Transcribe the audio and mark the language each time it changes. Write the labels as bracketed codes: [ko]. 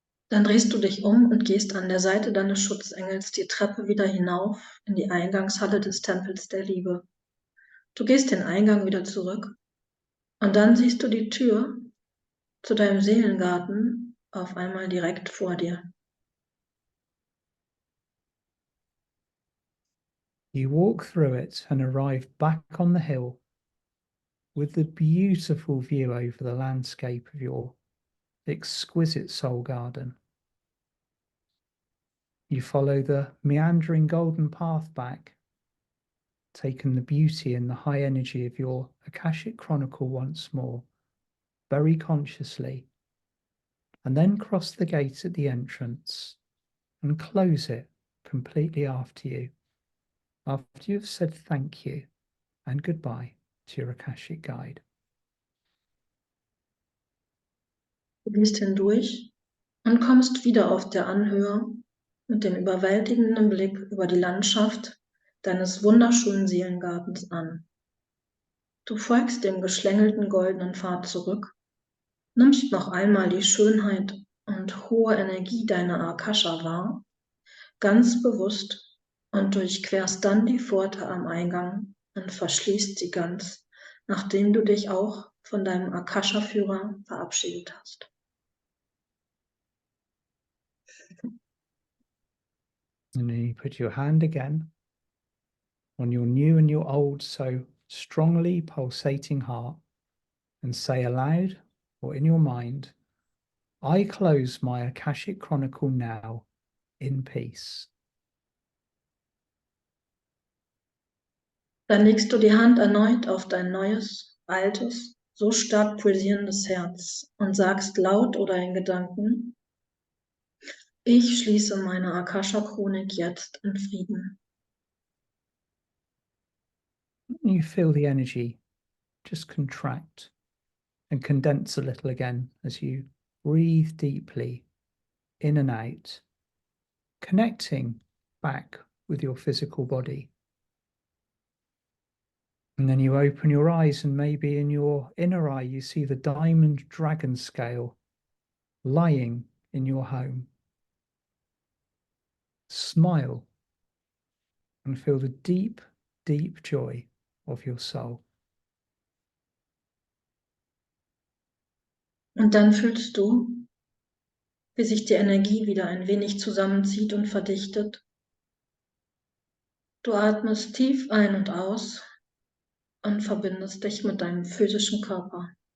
[de] Dann drehst du dich um und gehst an der Seite deines Schutzengels die Treppe wieder hinauf in die Eingangshalle des Tempels der Liebe. Du gehst den Eingang wieder zurück und dann siehst du die Tür zu deinem Seelengarten auf einmal direkt vor dir. [en] You walk through it and arrive back on the hill with the beautiful view over the landscape of your exquisite soul garden. You follow the meandering golden path back, taking the beauty and the high energy of your Akashic Chronicle once more, very consciously, and then cross the gate at the entrance and close it completely after you have said thank you and goodbye to your Akashic Guide. [de] Du gehst hindurch und kommst wieder auf der Anhöhe mit dem überwältigenden Blick über die Landschaft deines wunderschönen Seelengartens an. Du folgst dem geschlängelten goldenen Pfad zurück, nimmst noch einmal die Schönheit und hohe Energie deiner Akasha wahr, ganz bewusst, und durchquerst dann die Pforte am Eingang und verschließt sie ganz, nachdem du dich auch von deinem Akasha-Führer verabschiedet hast. [en] And then you put your hand again on your new and your old, so strongly pulsating heart and say aloud or in your mind, I close my Akashic Chronicle now in peace. [de] Dann legst du die Hand erneut auf dein neues, altes, so stark pulsierendes Herz und sagst laut oder in Gedanken, ich schließe meine Akasha Chronik jetzt in Frieden. [en] You feel the energy just contract and condense a little again as you breathe deeply in and out, connecting back with your physical body. And then you open your eyes, and maybe in your inner eye you see the diamond dragon scale lying in your home. Smile and feel the deep, deep joy of your soul. [de] Und dann fühlst du, wie sich die Energie wieder ein wenig zusammenzieht und verdichtet. Du atmest tief ein und aus und verbindest dich mit deinem physischen Körper.